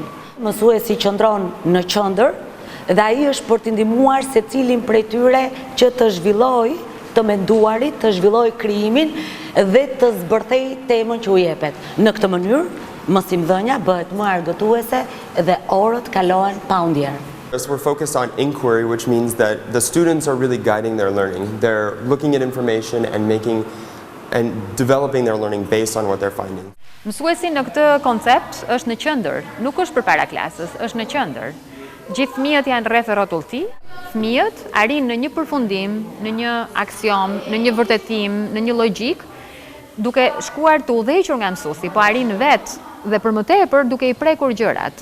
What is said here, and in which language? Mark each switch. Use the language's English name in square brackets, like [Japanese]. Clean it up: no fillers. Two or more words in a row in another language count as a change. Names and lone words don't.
[Albanian] Mësuesi qëndron në qendër dhe ai është për të ndihmuar secilin prej tyre që të zhvillojë të menduarit, të zhvilloj krijimin dhe të zbërthej temën që u jepet. Në këtë mënyrë, mësimdhënia bëhet më argëtuese dhe orët kalohen pa u ndjerë. [English] We're focused on inquiry, which means that the students are really guiding their learning. They're looking at information and developing their learning based on what they're finding. [Albanian] Mësuesi në këtë koncept është në qendër, nuk është përpara klasës, është në qendër. Gjithë fëmijët janë rreth rrotullti. Fëmijët arrin në një përfundim, në një aksion, në një vërtetim, në një logjik, duke shkuar të udhëhequr nga mësuesi, po arrin vetë dhe për më tepër duke i prekur gjërat.